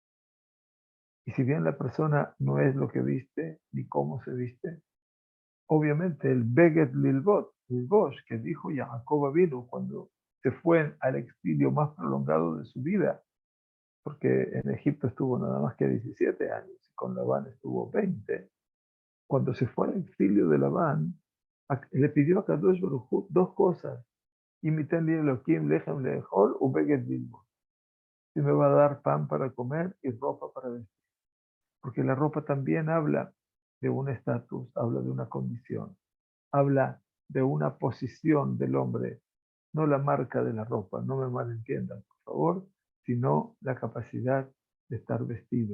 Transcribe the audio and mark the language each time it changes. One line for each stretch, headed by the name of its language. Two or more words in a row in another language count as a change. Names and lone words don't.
Spanish: Y si bien la persona no es lo que viste ni cómo se viste, obviamente el
Hebrew: בגד ללבוש,
Spanish: que dijo Jacob vino cuando se fue al exilio más prolongado de su vida, porque en Egipto estuvo nada más que 17 años y con Labán estuvo 20. Cuando se fue al exilio de Labán, le pidió a
Hebrew: הקדוש ברוך הוא
Spanish: dos cosas:
Hebrew: ונתן לי אלוהים לחם לאכול ובגד ללבוש.
Spanish: Si me va a dar pan para comer y ropa para vestir. Porque la ropa también habla de un estatus, habla de una condición, habla de una posición del hombre, no la marca de la ropa, no me malentiendan, por favor, sino la capacidad de estar vestido.